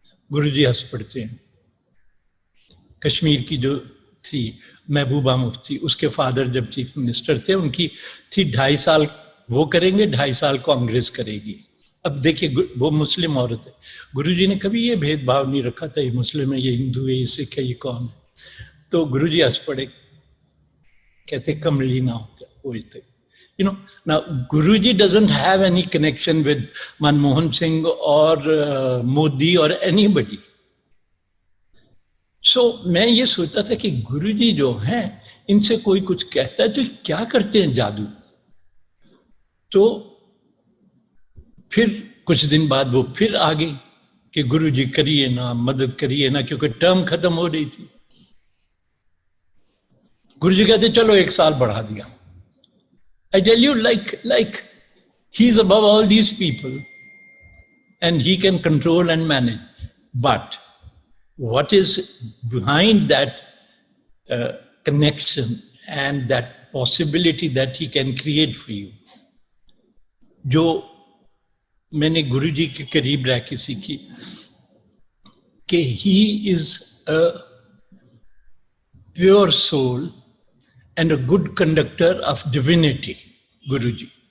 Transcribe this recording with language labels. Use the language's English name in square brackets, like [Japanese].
[Hindi] गुरुजी हंस पड़ते हैं। कश्मीर की जो थी महबूबा मुफ्ती, उसके फादर जब चीफ मिनिस्टर थे, उनकी थी 2.5 साल वो करेंगे, 2.5 साल कांग्रेस करेगी। अब देखिए वो मुस्लिम औरत है, गुरुजी ने कभी ये भेदभाव नहीं रखा था, ये मुस्लिम है, ये हिंदू है, ये सिख है, ये कौन है। तो गुरुजी हंस पड़े, कहते कमली ना होता कोई थे। [English] You know, now Guruji doesn't have any connection with Manmohan Singh or Modi or anybody. [Hindi] So मैं ये सोचता था कि गुरुजी जो हैं, इनसे कोई कुछ कहता है तो क्या करते हैं जादू। तो फिर कुछ दिन बाद वो फिर आ गई कि गुरुजी करिए ना, मदद करिए ना, क्योंकि टर्म खत्म हो रही थी। गुरुजी कहते चलो 1 साल बढ़ा दिया। [English] I tell you, like he's above all these people and he can control and manage. But what is behind that connection and that possibility that he can create for you? [Hindi] जो मैंने गुरुजी के करीब रह के सीखी कि [English] he is a pure soul and a good conductor of divinity, [Hindi] Guruji.